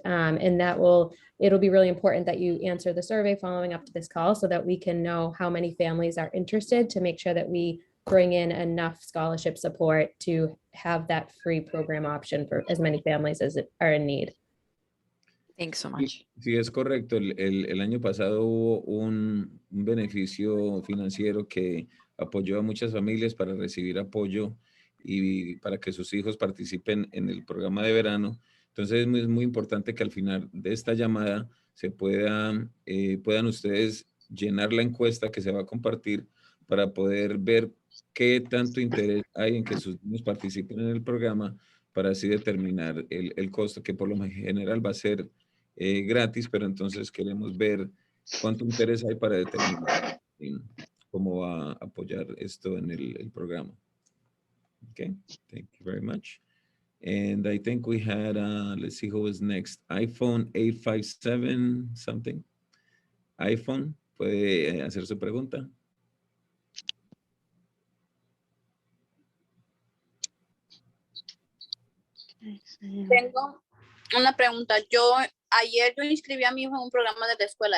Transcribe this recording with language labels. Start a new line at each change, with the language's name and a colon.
English: And it'll be really important that you answer the survey following up to this call so that we can know how many families are interested to make sure that we bring in enough scholarship support to have that free program option for as many families as are in need. Thanks so much.
Spanish: Sí, es correcto. El año pasado hubo un beneficio financiero que apoyó a muchas familias para recibir apoyo y para que sus hijos participen en el programa de verano. Entonces es muy importante que al final de esta llamada puedan ustedes llenar la encuesta que se va a compartir para poder ver qué tanto interés hay en que sus niños participen en el programa para así determinar el costo, que por lo general va a ser gratis, pero entonces queremos ver cuánto interés hay para determinar cómo va a apoyar esto en el programa.
English: Okay, thank you very much. And I think we had, let's see who is next. iPhone 857 something.
Spanish: iPhone, ¿puede hacer su pregunta? Tengo una pregunta. Ayer yo inscribí a mi hijo en un programa de la escuela.